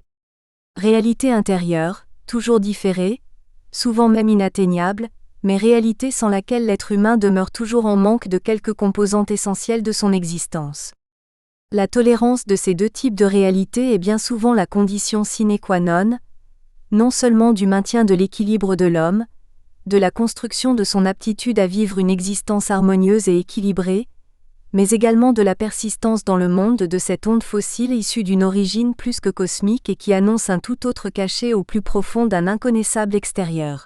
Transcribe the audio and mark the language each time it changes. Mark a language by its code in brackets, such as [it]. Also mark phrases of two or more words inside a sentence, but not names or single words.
[fr] Réalité intérieure, toujours différée, souvent même inatteignable, mais réalité sans laquelle l'être humain demeure toujours en manque de quelques composantes essentielles de son existence. La tolérance de ces deux types de réalité est bien souvent la condition [la] sine qua non, [fr] non seulement du maintien de l'équilibre de l'homme, de la construction de son aptitude à vivre une existence harmonieuse et équilibrée, mais également de la persistance dans le monde de cette onde fossile issue d'une origine plus que cosmique et qui annonce un tout autre cachet au plus profond d'un inconnaissable extérieur.